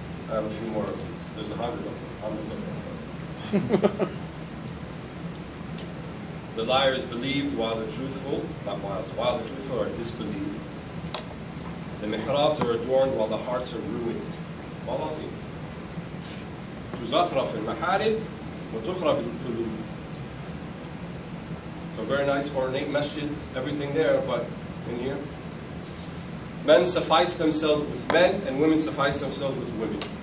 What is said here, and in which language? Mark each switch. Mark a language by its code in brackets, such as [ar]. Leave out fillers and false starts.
[en] I have a few more of these. There's 100 of them. The liar is believed while the truthful, while the truthful are disbelieved. The mihrabs are adorned while the hearts are ruined. Walazim. [ar] تزخرف المحارب وتخرب القلوب. [en] So very nice, ornate masjid, everything there, but in here, men suffice themselves with men and women suffice themselves with women.